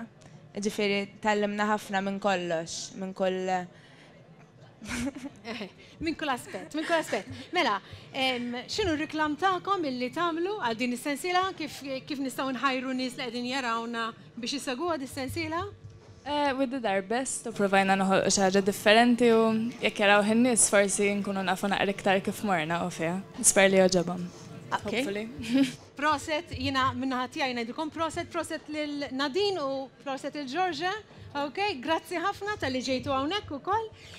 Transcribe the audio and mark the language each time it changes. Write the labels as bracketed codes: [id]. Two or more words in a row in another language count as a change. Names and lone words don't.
[mt] Ġifieri tallimna ħafna minn kollox, minn kull Minn kull aspett, minn kull aspett. Mela, x'inhu r-riklam tagħkom illi tagħmlu għal din is-sensiela kif nistgħu nħajru nies li qegħdin jarawna biex isaguha dis-sensiela? [en] We did our best [mt] u provajna noħolqu xi ħaġa differenti u jekk jaraw in-nies forsi nkunu nafu naqra iktar kif morna u fiha. Nisper li jogħġobhom. Hopefully. Proset, jiena minnaħa tiegħi ngħidilkom proset lil Nadine u proset il Georgia. Okay, grazzi ħafna tal-li ġejtu hawnhekk ukoll.